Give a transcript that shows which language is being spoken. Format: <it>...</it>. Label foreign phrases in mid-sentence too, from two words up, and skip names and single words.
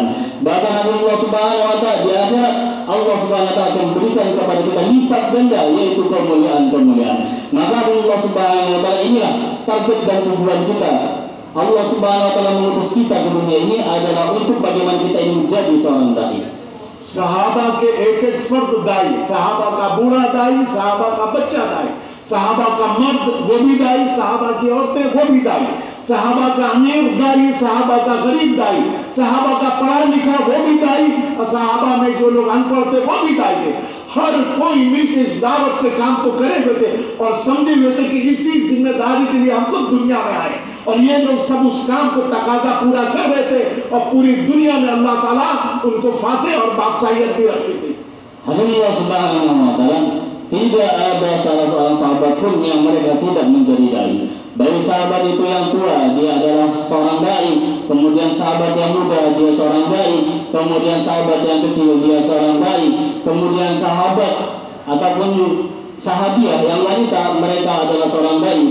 <id>Bahkan Allah</id> <ar>سبحانه وتعالى</ar> <id>di akhirat, Allah</id> <ar>سبحانه وتعالى</ar> <id>akan berikan kepada kita lipat ganda, yaitu kemuliaan-kemuliaan. Maka Allah</id> <ar>سبحانه وتعالى</ar> <id>inilah target dan tujuan kita. Allah</id> <ar>سبحانه وتعالى</ar> <id>mengutus kita ke dunia ini adalah untuk bagaimana kita ini menjadi seorang dai.</id> <hi>सहाबा के एक एक फर्द दाई, सहाबा का बूढ़ा दाई, सहाबा का बच्चा दाई, सहाबा का मर्द वो भी दाई, सहाबा की औरतें वो भी दाई, सहाबा का अमीर दाई, सहाबा का गरीब दाई, सहाबा का पढ़ा लिखा वो भी दाई, और सहाबा में जो लोग अनपढ़ थे वो भी दाई थे। हर कोई मिलकर इस दावत के काम को करे हुए थे और समझे हुए थे कि इसी जिम्मेदारी के लिए हम सब दुनिया में आए, और ये लोग सब उस काम को तकाजा पूरा कर रहे थे और पूरी दुनिया में अल्लाह ताला उनको फाते और बादशाहियत भी रखी थी।</hi> <id>Allah</id> <ar>سبحانه وتعالى,</ar> <id>tidak ada salah seorang sahabat pun yang mereka tidak menjadi dai. Baik sahabat itu yang tua, dia adalah seorang dai, kemudian sahabat yang muda, dia seorang dai, kemudian sahabat yang kecil, dia seorang dai, kemudian sahabat ataupun sahabiah yang wanita, mereka adalah seorang dai.</id>